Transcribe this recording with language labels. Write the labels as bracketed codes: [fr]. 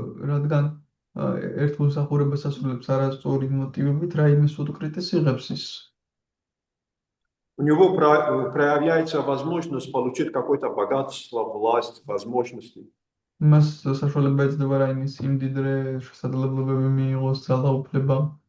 [ka] რადგან ერთგულ მსახურებას ასრულებს არასწორი მოტივებით, რაიმე სუკრიტეს იღებს ის. [ru] У него проявляется возможность получить какое-то богатство, власть, возможности. [ka] მას საშუალება ეცდება რაიმე სიმდიდრე, შესაძლებლობები მიიღოს, ძალაუფლება.